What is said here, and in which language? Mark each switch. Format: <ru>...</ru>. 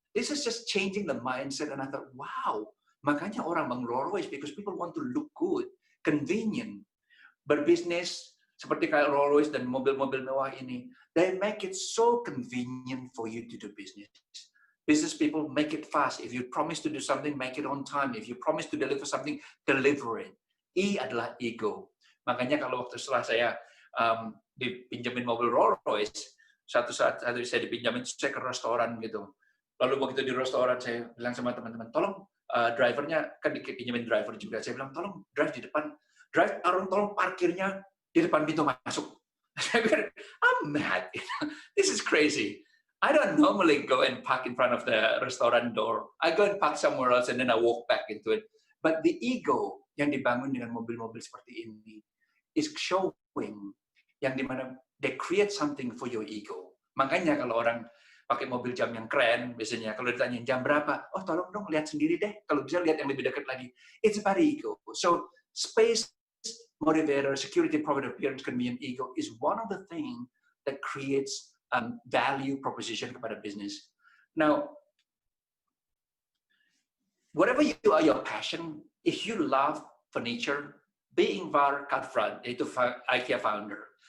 <en>This is just changing the mindset, and I thought, wow,</en> <id>makanya orang bang Rolls Royce</id> <en>because people want to look good, convenient.</en> <id>Berbisnis seperti kayak Rolls Royce dan mobil-mobil mewah ini,</id> <en>they make it so convenient for you to do business. Business people make it fast. If you promise to do something, make it on time. If you promise to deliver something, deliver it.</en> <id>E adalah ego. Makanya kalau waktu setelah saya dipinjemin mobil Rolls Royce, satu saat saya dipinjamin, saya ke restoran gitu. Lalu begitu di restoran, saya bilang sama teman-teman, tolong drivernya, kan dipinjemin driver juga. Saya bilang, tolong drive di depan, tolong parkirnya di depan pintu masuk. Saya bilang,</id> <en>I'm mad. This is crazy. I don't normally go and park in front of the restaurant door. I go and park somewhere else and then I walk back into it. But the ego</en> <id>yang dibangun dengan mobil-mobil seperti ini</id> <en>is showing</en> <id>yang dimana</id> <en>they create something for your ego.</en> <id>Makanya kalau orang pakai mobil jam yang keren, biasanya kalau ditanya jam berapa, oh tolong dong lihat sendiri deh. Kalau bisa lihat yang lebih dekat lagi.</id> <en>It's about ego. So space motivator, security, profit, appearance, convenient, ego is one of the things that creates value proposition kepada business. Now, whatever you are your passion, if you love furniture, be Ingvar Kamprad, yaitu IKEA founder.</en>